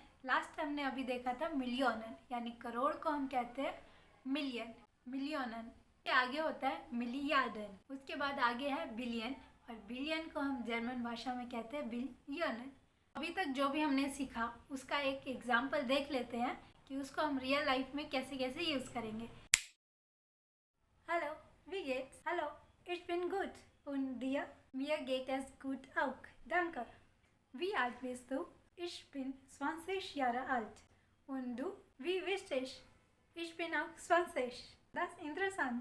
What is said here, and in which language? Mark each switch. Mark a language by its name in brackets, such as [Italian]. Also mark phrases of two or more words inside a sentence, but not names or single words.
[Hindi] लास्ट हमने अभी देखा था मिलियनन, यानी करोड़ को हम कहते हैं मिलियनन। के आगे होता है मिलियार्डन, उसके बाद आगे है बिलियन, और बिलियन को हम जर्मन भाषा में कहते हैं बिलियनन। अभी तक जो भी हमने सीखा उसका एक एग्जाम्पल देख लेते हैं कि उसको हम रियल लाइफ में कैसे कैसे यूज़ करेंगे। [German] Hallo, wie geht's? Hallo, ich bin gut. Und dir? Mir geht es gut auch. Danke. Wie alt bist du? Ich bin 20 Jahre alt. Und du? Wie wichtig? Ich bin auch 20. Das ist interessant.